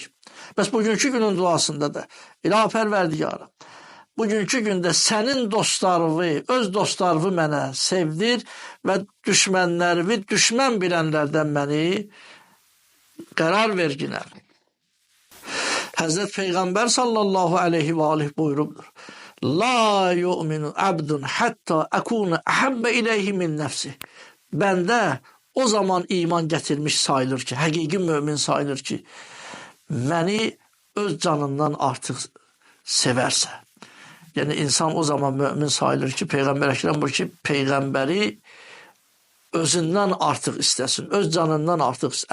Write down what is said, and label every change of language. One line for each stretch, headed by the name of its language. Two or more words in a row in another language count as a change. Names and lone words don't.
Azerbaijani: Bəs bugünkü günün duasında da, İlahi Pərverdigara, bugünkü gündə sənin dostlarını, öz dostlarını mənə sevdir və düşmənlərimi düşmən bilənlərdən məni qərar verginər. Həzrət Peyğəmbər
Arabic: صلى الله عليه و عليه
Azerbaijani: buyurubdur.
Arabic: لا يؤمن عبد حتى أكون أحب إليه من نفسه.
Azerbaijani: Bəndə o zaman iman gətirmiş sayılır ki, həqiqi mömin sayılır ki, məni öz canından artıq sevərsə. Yəni insan o zaman mömin sayılır ki, Peyğəmbər Əkrəm buyurur ki, Peyğəmbəri özündən artıq istəsin, öz canından artıq istəsin.